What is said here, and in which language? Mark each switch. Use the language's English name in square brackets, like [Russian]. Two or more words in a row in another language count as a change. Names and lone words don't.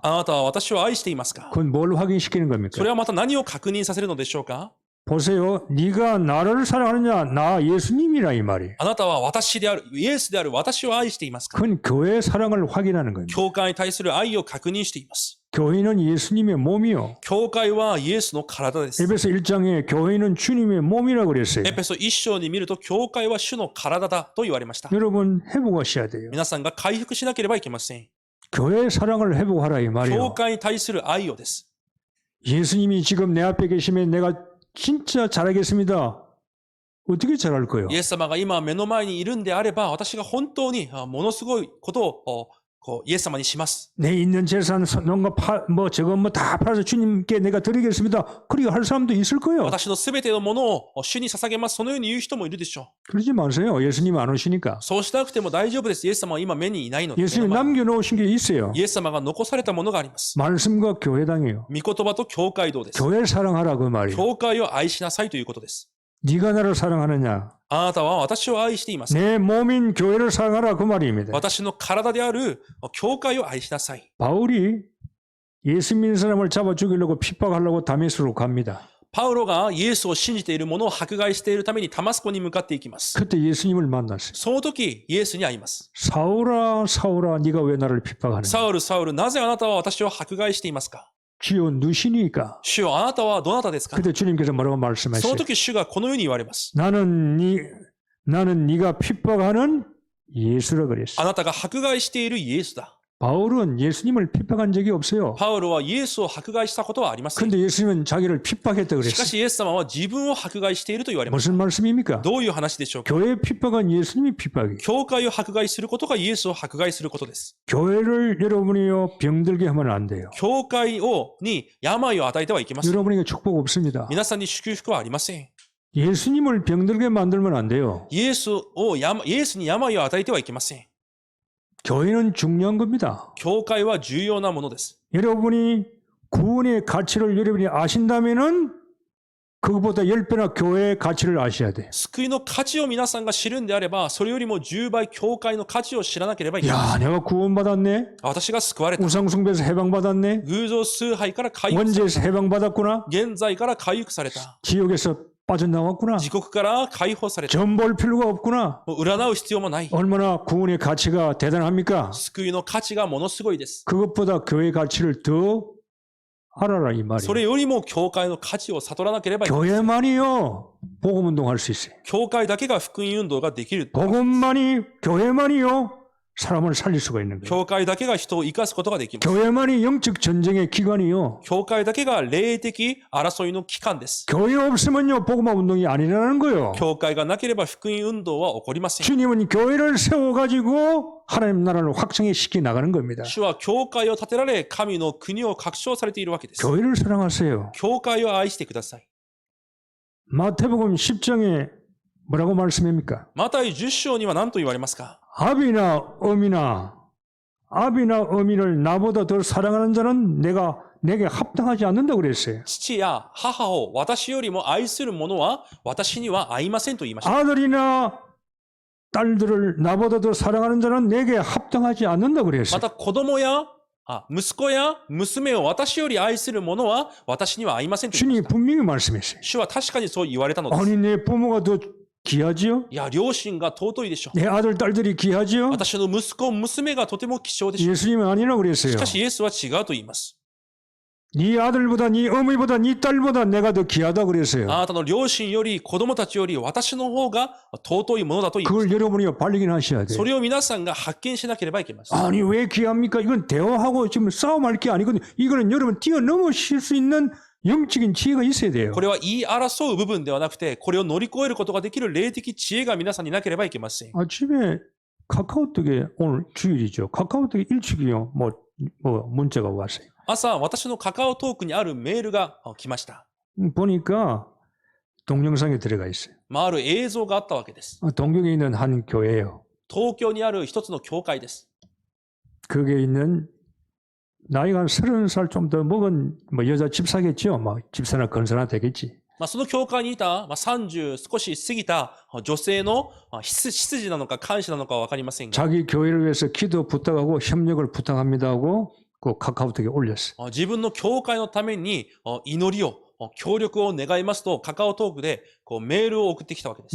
[Japanese] あなたは私を愛していますか？ [Korean] 그건 뭘 확인시키는 [Japanese] そ [Korean] 겁니까? [Japanese] れはまた何を確認させるのでしょうか？ [Korean] 보세요. 네가 나를 사랑하느냐? 나 예수님이라 이 말이에요. [Japanese] あなたは私である、イエスである私を愛していますか？ [Korean] 그건 교회의 사랑을 확인하는 겁니다. [Japanese] 教会に対する愛を確認しています。 [Korean] 교회는 예수님의 몸이요. [Japanese] 教会はイエスの体です。 [Korean] 에베소 1장에 교회는 주님의 몸이라고 그랬어요. [Japanese] エペソ1章に見ると、教会は主の体だと言われました。 [Korean] 여러분 회복하셔야 돼요. [Japanese] 皆さんが回復しなければいけません。 [Korean] 교회의 사랑을 회복하라 이 [Japanese] 教 [Korean] 말이에요. [Japanese] 会に対する愛をです。 [Korean] 예수님이 지금 내 앞에 계시면 내가 진짜 잘하겠습니다. 어떻게 잘할 거예요? [Japanese] イエス様が今目の前にいるんであれば、私が本当にものすごいことをイエス様にします。 [Korean] 내 있는 재산, 뭔가 저거 다 팔아서 주님께 내가 드리겠습니다. 그렇게 할 사람도 있을 거예요. [Japanese] 私のすべてのものを主に捧げます。そのように言う人もいるでしょう。 [Korean] 그러지 마세요. 예수님 안 오시니까. [Japanese] そうしなくても大丈夫です。イエス様は今目にいないので。 [Korean] 예수님 [Japanese] 目の前に [Korean] 남겨놓으신 게 있어요. [Japanese] イエス様が残されたものがあります。 [Korean] 말씀과 교회당이에요. [Japanese] 御言葉と教会堂です。 [Korean] 교회를 사랑하라 그 말이에요. [Japanese] 教会を愛しなさいということです。 [Korean] 네가 나를 사랑하느냐? [Japanese] あなたは私を愛しています。 [Korean] 내 몸인 교회를 사랑하라 그 말입니다. [Japanese] 私の体である教会を愛しなさい。 [Korean] 바울이 예수 믿는 사람을 잡아 죽이려고 핍박하려고 다메스로 갑니다. [Japanese] パウロがイエスを信じている者を迫害しているためにタマスコに向かっていきます。 [Korean] 그때 예수님을 만났어요. [Japanese] その時、イエスに会います。 [Korean] 사울아 사울아 네가 왜 나를 핍박하느냐? [Japanese] サウル、サウル、なぜあなたは私を迫害していますか？ [Korean] 주여 누시니까. [Japanese] 主よ、あなたはどなたですか？ [Korean] 그때 주님께서 뭐라고 [Japanese] そ [Korean] 말씀하셨어요? [Japanese] の時、主がこのように言われます。 [Korean] 나는 네가 핍박하는 예수라 그랬어. [Japanese] あなたが迫害しているイエスだ。 [Korean] 바울은 예수님을 핍박한 적이 없어요. [Japanese] パウロはイエスを迫害したことはありません。 [Korean] 근데 예수님은 자기를 핍박했다 [Japanese] しか [Korean] 그랬어요. [Japanese] しイエス様は自分を迫害していると言われます。 [Korean] 무슨 말씀입니까? [Japanese] どういう話でしょうか？ [Korean] 교회 핍박은 예수님이 핍박이에요. [Japanese] 教会を迫害することがイエスを迫害することです。 [Korean] 교회를 여러분이요 병들게 하면 안 돼요. [Japanese] 教会に病を与えてはいけません。 [Korean] 여러분에게 축복 없습니다. [Japanese] 皆さんに祝福はありません。 [Korean] 예수님을 병들게 만들면 안 돼요. [Japanese] イエスに病を与えてはいけません。 [Korean] 교회는 중요한 겁니다. [Japanese] 教会は重要なものです。 [Korean] 여러분이 구원의 가치를 여러분이 아신다면은 그것보다 10배나 교회의 가치를 아셔야 돼요. [Japanese] 救いの価値を皆さんが知るんであれば、それよりも10倍教会の価値を知らなければいけません。 [Korean] 야, 내가 구원받았네. [Japanese] 私が救われた。 [Korean] 우상숭배에서 해방받았네. [Japanese] 偶像崇拝から回復され [Korean] 원죄에서 해방받았구나. [Japanese] た。現在から回復された。 [Korean] 지옥에서 빠져나왔구나. [Japanese] 地獄から解放された。 [Korean] 점 볼 필요가 없구나. [Japanese] もう占う必要もない。 [Korean] 얼마나 구원의 가치가 대단합니까? [Japanese] 救いの価値がものすごいです。 [Korean] 그것보다 교회의 가치를 더 알아라 이 [Japanese] それ [Korean] 말이에요. [Japanese] よりも教会の価値を悟らなければいけません。 [Korean] 교회만이요. 복음운동할 수 있어요. [Japanese] 教会だけが福音運動ができる。 [Korean] 복음만이 교회만이요. 사람을 살릴 수가 있는 거예요. [Japanese] 教会だけが人を生かすことができます。 [Korean] 교회만이 영적 전쟁의 기관이요. [Japanese] 教会だけが霊的争いの機関です。 [Korean] 교회 없으면요 복음화 운동이 아니라는 거예요. [Japanese] 教会がなければ福音運動は起こりません。 [Korean] 주님은 교회를 세워가지고 하나님 나라를 확장해 시켜 나가는 겁니다. [Japanese] 主は教会を建てられ、神の国を拡張されているわけです。 [Korean] 교회를 사랑하세요. [Japanese] 教会を愛してください。 [Korean] 마태복음 10장에 뭐라고 말씀합니까? [Japanese] マタイ10章には何と言われますか？ [Korean] 아비나 어미를 나보다 더 사랑하는 자는 내게 합당하지 않는다고 그랬어요. [Japanese] 父や母を私よりも愛する者は私には合いませんと言いました。 [Korean] 아들이나 딸들을 나보다 더 사랑하는 자는 내게 합당하지 않는다고 [Japanese] ま [Korean] 그랬어요. [Japanese] た子供や息子や娘を私より愛する者は私には合いませんと言いまし [Korean] 주님이 [Japanese] た。 [Korean] 분명히 말씀했어요. [Japanese] 主は確かにそう言われたのです。 [Korean] 아니 내 부모가 더 귀하지요? [Japanese] いや、両親が尊いでしょう。 [Korean] 내 아들, 딸들이 귀하지요? [Japanese] 私の息子、娘がとても希少でしょう。 [Korean] 예수님은 아니라고 [Japanese] し [Korean] 그랬어요. [Japanese] かしイエスは違うと言います。 [Korean] 네 아들보다, 네 어머니보다, 네 딸보다 내가 더 귀하다 그랬어요. [Japanese] あなたの両親より子供たちより私の方が尊いものだと言います。 [Korean] 그걸 여러분이 발견하셔야 돼요. [Japanese] それを皆さんが発見しなければいけません。 [Korean] 아니 왜 귀합니까? 이건 대화하고 지금 싸움할 게 아니거든요. 이거는 여러분 뛰어넘으실 수 있는 영적인 지혜가 있어야 돼요. [Japanese] これは言い争う部分ではなくて、これを乗り越えることができる霊的知恵が皆さんになければいけません。 [Korean] 아침에 카카오톡에 오늘 주일이죠. 카카오톡에 일찍이요. 뭐 문자가 왔어요. [Japanese] 朝、私のカカオトークにあるメールが来ました。 [Korean] 보니까 동영상에 들어가 있어요. [Japanese] ある映像があったわけです。 [Korean] 동경에 있는 한 교회예요. [Japanese] 東京にある一つの教会です。 [Korean] 거기에 있는 나이가 한 30살 좀 더 먹은 뭐 여자 집사겠죠. 뭐 집사나 건사나 되겠지. [Japanese] その教会にいた30少し過ぎた女性の執事なのか監視なのかは分かりませんが、 [Korean] 자기 교회를 위해서 기도 부탁하고 협력을 부탁합니다 하고 그 카카오톡에 올렸어요. [Japanese] 自分の教会のために祈りを、協力を願いますとカカオトークでメールを送ってきたわけです。